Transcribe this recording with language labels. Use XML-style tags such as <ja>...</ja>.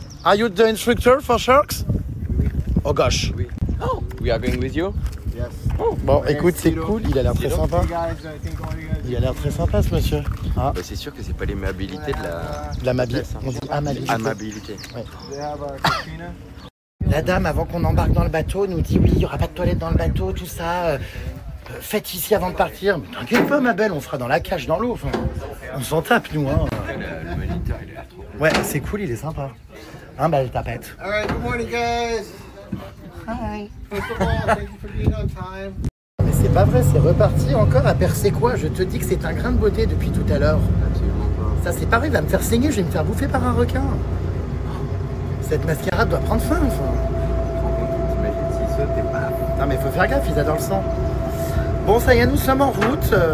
<en>Are you the instructor for sharks? Oh gosh. We are going with you? Yes.</en> <fr>Bon, écoute, c'est cool, il a l'air très sympa. Il a l'air très sympa, ce monsieur. Ah. Bah, c'est sûr que c'est pas l'aimabilité De l'amabilité. On dit amabilité. Amabilité. Ouais. La dame, avant qu'on embarque dans le bateau, nous dit oui, il n'y aura pas de toilette dans le bateau, tout ça. Faites ici avant de partir. T'inquiète pas, ma belle, on fera dans la cage, dans l'eau. Enfin, on s'en tape, nous. Hein. Le moniteur, il a l'air trop cool. Ouais, c'est cool, il est sympa. Hein, bah, elle tapette.</fr> <en>Alright, good morning, guys. Hi. First of all, thank you for being on time.</en> <fr>Mais c'est pas vrai, c'est reparti encore à percer quoi. Je te dis que c'est un grain de beauté depuis tout à l'heure. Absolument pas. Ça, c'est pareil, il va me faire saigner, je vais me faire bouffer par un requin. Cette mascarade doit prendre fin, enfin. T'imagines s'il saute, t'es pas. Non, mais faut faire gaffe, ils adorent le sang. Bon, ça y est, nous sommes en route.</fr>